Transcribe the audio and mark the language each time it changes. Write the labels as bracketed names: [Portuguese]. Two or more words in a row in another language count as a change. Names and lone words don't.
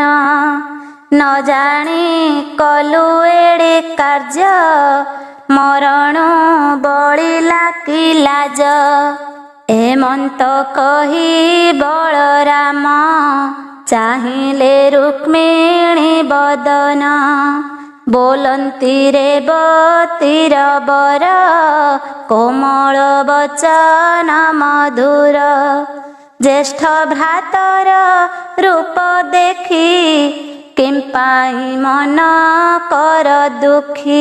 [Odia] ନ ଜାଣି କଲୁ ଏଡ଼େ କାର୍ଯ୍ୟ ମରଣୁ ବଳିଲା କି ଲାଜ। ଏମନ୍ତ କହି ବଳରାମ ଚାହିଁଲେ ରୁକ୍ମିଣୀ ବଦନ। ବୋଲନ୍ତି ରେବତୀର ବର କୋମଳ ବଚନ ମଧୁର। ଜ୍ୟେଷ୍ଠ ଭ୍ରାତର ରୂପ ଦେଖି କିମ୍ପାଇଁ ମନ କର ଦୁଃଖୀ।